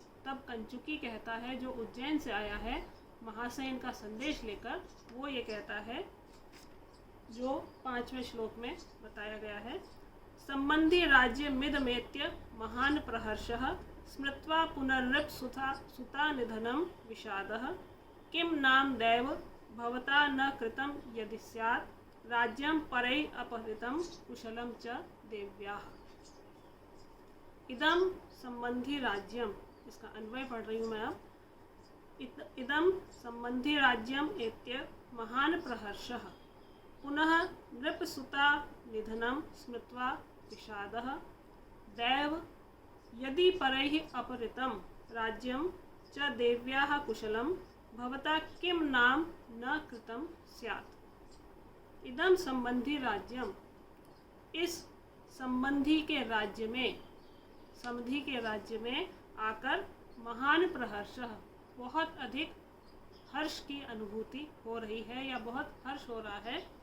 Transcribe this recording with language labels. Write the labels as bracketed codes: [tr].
[hi] तब कंचुकी कहता है, जो उज्जैन से आया है महासेन का संदेश लेकर, वो ये कहता है जो 5वें श्लोक में बताया गया है, [sa] संबंधी राज्य मिदमेत्य महान प्रहर्षः स्मृत्वा पुनर्नृप सुता निधनम विषादः किं नाम दैव भवता न कृतं यदि स्यात् राज्यं परैः अपहृतं कुशलं च देव्याः। इदम संबंधी राज्यम, [hi] इसका अन्वय पढ़ रही हूँ मैं अब। [sa] इदम संबंधी राज्यम एत्य महान प्रहर्षः पुनः नृपसुता निधनम स्मृत्वा विषादः दैव यदि परैः अपहृतं राज्यं च देव्याः कुशलं भवता किं नाम न कृतं स्यात्। इदम संबंधी राज्यम, [hi] इस संबंधी के राज्य में, समधि के राज्य में आकर [sa] महान प्रहर्षः, [hi] बहुत अधिक हर्ष की अनुभूति हो रही है या बहुत हर्ष हो रहा है।